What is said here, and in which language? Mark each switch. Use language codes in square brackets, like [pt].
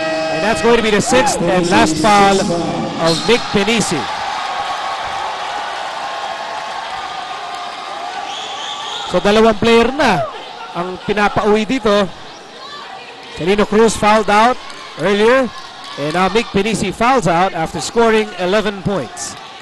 [en] And that's going to be the 6th and last foul of Mick Pennisi. [tl] So 2 player na ang pinapauwi dito. [en] Celino Cruz fouled out earlier. And now Mick Pennisi fouls out after scoring 11 points.